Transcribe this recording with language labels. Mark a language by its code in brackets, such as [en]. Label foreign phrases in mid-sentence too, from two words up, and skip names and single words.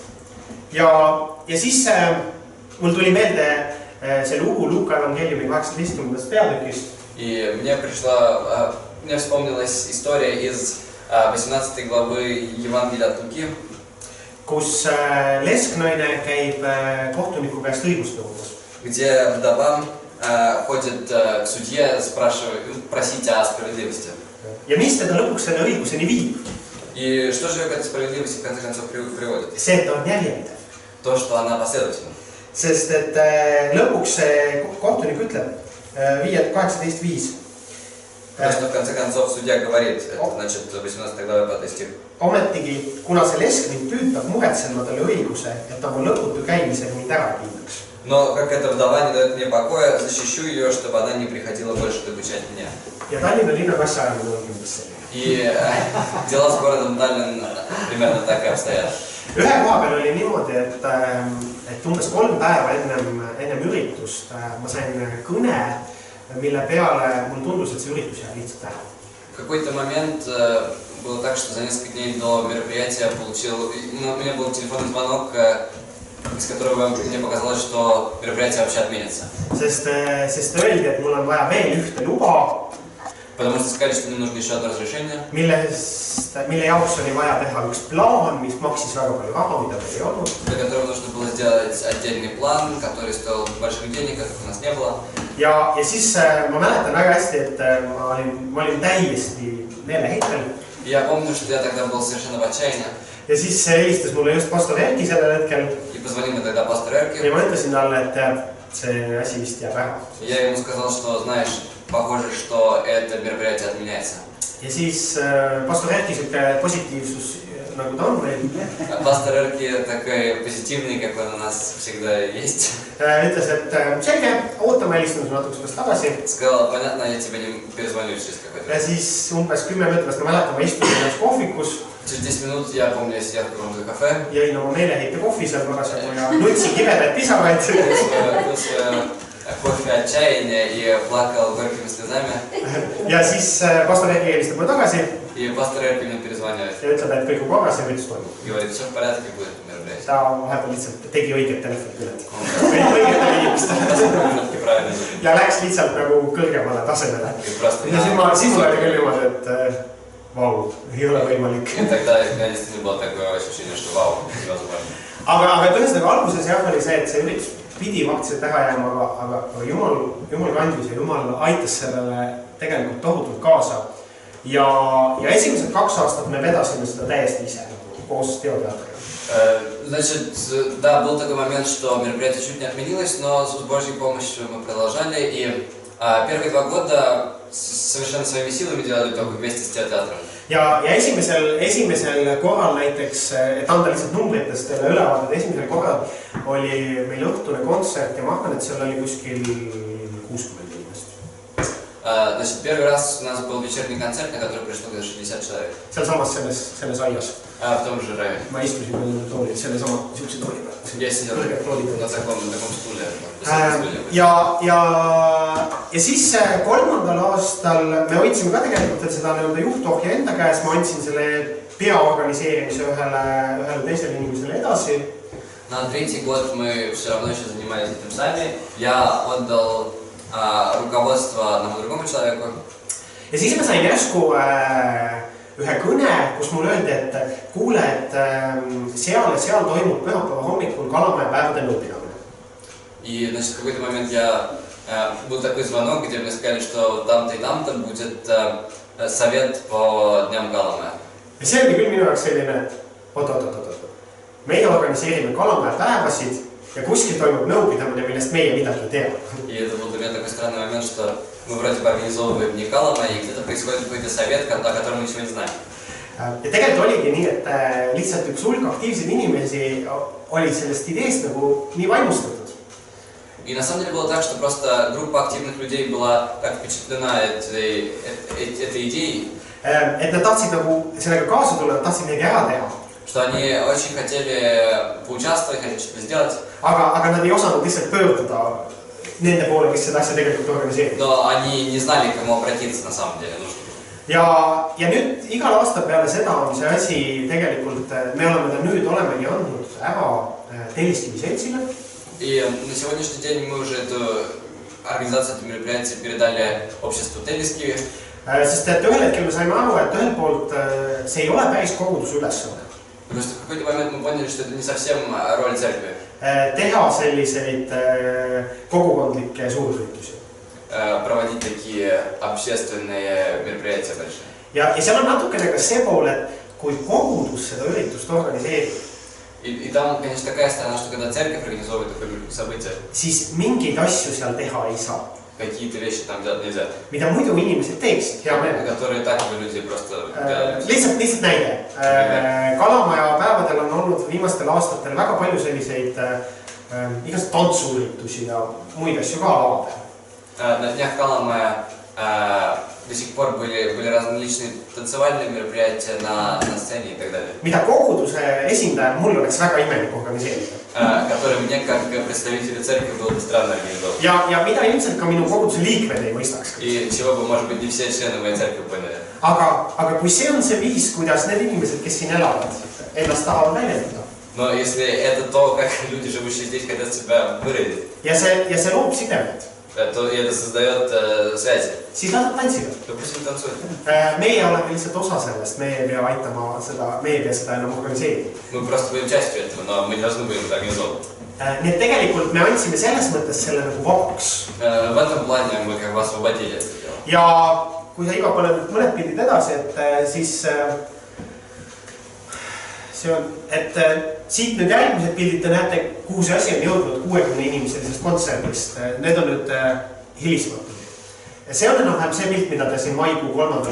[et] Ja siis mul tuli meelde see lugu Luuka evangeeliumi 18. peatükist. [ru] И мне вспомнилась история из 18 главы Евангелия от Луки, [et] kus lesknaine käib kohtuniku käest õigusnõudes. [ru] где вдова ходит к судье, просить о справедливости. [et] Ja mis teda lõpuks selle õiguseni viib? [ru] И что же к этой справедливости в конце концов приводит? [et] See, et ta on järjepidev. [ru] То, что она последовательна. [et] Sest et lõpuks see kohtunik ütleb 18.5. [ru] Потому что в конце концов судья говорит, это значит 18 глава 5 стих. [et] Ometigi, kuna see lesk mind püütab muretsema talle õiguse, et ta mu lõputu käimisega mind ära piinaks. [ru] Но как эта вдова не дает мне покоя, защищу ее, чтобы она не приходила больше докучать меня. [et] Ja Tallinna linna kassaajamine on kindlasti selline. [ru] И дела с городом Таллин примерно так и обстоят. [et] Ühe koha peal oli niimoodi, et umbes 3 päeva ennem üritust ma sain kõne, mille peale mul tundus, et see üritus jääb lihtsalt ära. [ru] В какой-то момент было так, что за несколько дней до мероприятия у меня был телефонный звонок, из которого мне показалось, что мероприятие вообще отменится. [et] Sest öeldi, et mul on vaja veel ühte luba. [ru] Потому что сказали, что мне нужно еще одно разрешение. [et] Mille jaoks oli vaja teha üks plaan, mis maksis väga palju raha, mida meil ei olnud. [ru] Для которого нужно было сделать отдельный план, который стоил больших денег, которых у нас не было. [et] Ja siis ma mäletan väga hästi, et ma olin täiesti meeleheitel. [ru] Я помню, что я тогда был совершенно в отчаянии. [et] Ja siis helistas mulle just pastor Erki sellel hetkel. [ru] И позвонил мне тогда пастор Эрки. [et] Ja ma ütlesin talle, et see asi vist jääb ära. [ru] Я ему сказал, что, знаешь, похоже, что это мероприятие отменяется. [et] Ja siis pastor Erki siuke positiivsus, nagu ta on meil. [ru] Пастор Эрки такой позитивный, как он у нас всегда есть. [et] Ütles, et selge, ootame, helistame su natuke sellest tagasi. [ru] Сказал, понятно, я тебе не перезвоню через какой-то. [et] Ja siis umbes 10 minutit ma mäletan, ma istusin ennast kohvikus. [ru] Через 10 минут я помню, я сидел в каком-то кафе. [et] Jõin oma meeleheite kohvi seal parasjagu ja nutsin kibedaid pisaraid. [ru] Пил свое кофе отчаяния и плакал горькими слезами. [et] Ja siis pastor Erki helistab mulle tagasi. [ru] И пастор Эрки мне перезванивает. [et] Ja ütleb, et kõik on korras ja üritus toimub. [ru] Говорит, все в порядке, будет мероприятие. [et] Ta vahepeal lihtsalt tegi õiget telefonikõnet. Õigetele inimestele. Ja läks lihtsalt nagu kõrgemale tasemele. Ja siis mul oli küll niimoodi, et vau, ei ole võimalik. [ru] И тогда у меня действительно было такое ощущение, что вау, невозможно. [et] Aga tõesti alguses jah oli see, et see üritus pidi vaktiliselt ära jääma, aga Jumal kandis ja Jumal aitas sellele tegelikult tohutult kaasa. Ja esimesed 2 aastat me vedasime seda täiesti ise koos teoteatriga. [ru] Значит, да, был такой момент, что мероприятие чуть не отменилось, но с Божьей помощью мы продолжали. И первые 2 года совершенно своими силами делали только вместе с театром. [et] Ja esimesel korral näiteks, et anda lihtsalt numbritest teile ülevaadet, esimesel korral oli meil õhtune kontsert ja ma arvan, et seal oli kuskil 60 inimest. [ru] Значит, первый раз у нас был вечерний концерт, на который пришло 60 человек. [et] Sealsamas selles aias. [ru] В том же районе. [et] Ma istusin veel toolid, selle sama siukse tooli peal. [ru] Я сидел на таком стуле. [et] Ja siis 3. aastal me hoidsime ka tegelikult veel seda juhtohja enda käes. Ma andsin selle peaorganiseerimise ühele teisele inimesele edasi. [ru] На 3-й год мы все равно еще занимались этим сами. Я отдал руководство одному другому человеку. [et] Ja siis ma sain järsku ühe kõne, kus mul öeldi, et kuule, et seal ja seal toimub pühapäeva hommikul Kalamaja päevade nõupidamine. [ru] И, значит, в какой-то момент был такой звонок, где мне сказали, что там-то и там-то будет совет по дням Kalamaja. [et] Ja see oli küll minu jaoks selline, oot. Meie organiseerime Kalamaja päevasid ja kuskil toimub nõupidamine, millest meie midagi teame. [ru] И это был для меня такой странный момент, что мы вроде бы организовываем не Kalamaja, и где-то происходит какой-то совет, о котором мы ничего не знаем. [et] Ja tegelikult oligi nii, et lihtsalt üks hulk aktiivseid inimesi oli sellest ideest nagu nii vaimustatud. [ru] И на самом деле было так, что просто группа активных людей была так впечатлена этой идеей, [et] Et nad tahtsid nagu sellega kaasa tulla, nad tahtsid midagi ära teha. [ru] что они очень хотели поучаствовать, хотели что-то сделать. [et] Aga nad ei osanud lihtsalt pöörduda nende poole, kes seda asja tegelikult organiseerib. [ru] Но они не знали, к кому обратиться на самом деле. [et] Ja nüüd igal aastal peale seda on see asi tegelikult, me olemegi andnud ära Telliskivi seltsile. [ru] И на сегодняшний день мы уже эту организацию, это мероприятие передали обществу Telliskivi. [et] Sest et ühel hetkel me saime aru, et ühelt poolt see ei ole päris koguduse ülesanne. [ru] Потому что в какой-то момент мы поняли, что это не совсем роль церкви. [et] Teha selliseid kogukondlikke suurüritusi. [ru] Проводить такие общественные мероприятия большие. [et] Ja seal on natukene ka see pool, et kui kogudus seda üritust organiseerib, [ru] И там, конечно, такая сторона, что когда церковь организовывает такое событие, [et] siis mingeid asju seal teha ei saa. [ru] какие-то вещи там делать нельзя. [et] Mida muidu inimesed teeksid, hea meel. [ru] Которые так бы люди просто делают. [et] Lihtsalt näide. Kalamaja päevadel on olnud viimastel aastatel väga palju selliseid igast tantsuüritusi ja muid asju ka lavadel. [ru] На днях Kalamaja до сих пор были различные танцевальные мероприятия на сцене и так далее. [et] Mida koguduse esindaja mul oleks väga imelik organiseerida. [ru] Которые мне, как представителю церкви, было бы странно организовать. [et] Ja mida ilmselt ka minu koguduse liikmed ei mõistaks. [ru] И чего бы, может быть, не все члены моей церкви поняли. [et] Aga kui see on see viis, kuidas need inimesed, kes siin elavad, ennast tahavad väljendada. [ru] Но если это то, как люди, живущие здесь, хотят себя выразить, [et] ja see loob sidemed, [ru] то это создает связи. [et] Siis nad tantsivad. [ru] То пусть они танцуют. [et] Meie oleme lihtsalt osa sellest, meie ei pea aitama seda, meie ei pea seda enam organiseerida. [ru] Мы просто будем частью этого, но мы не должны будем это организовывать. [et] Nii et tegelikult me andsime selles mõttes selle nagu vabaks. [ru] В этом плане мы как бы освободили это дело. [et] Ja kui sa Ivo paned mõned pildid edasi, et siis see on, et siit nüüd järgmised pildid te näete, kuhu see asi on jõudnud 60 inimesest kontserdist. Need on nüüd hilismatud. See on enam-vähem see pilt, mida te siin maikuu 3.